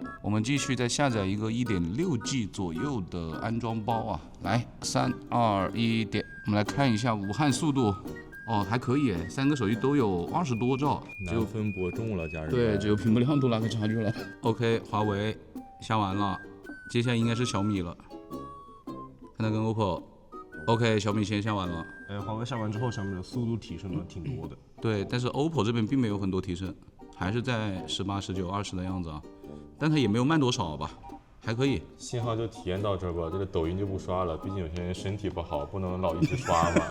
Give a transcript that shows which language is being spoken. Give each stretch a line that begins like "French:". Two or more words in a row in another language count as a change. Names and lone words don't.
Chinese: 我們繼續再下載一個 1.6G 左右的安裝包啊，來，3、2、1，點。我們來看一下武漢速度，還可以誒，3個手機都有20多兆，難分伯仲了，家人。對，只有屏幕亮度那個差距了。OK， 華為下完了，接下來應該是小米了。看它跟 OPPO。OK， 小米先下完了。華為下完之後，小米的速度提升了挺多的。對，但是 OPPO 這邊並沒有很多提升，還是在18、19、20的樣子啊。但它也沒有慢多少吧，還可以。信號就體驗到這吧，這個抖音就不刷了，畢竟有些人身體不好，不能老一直刷嘛。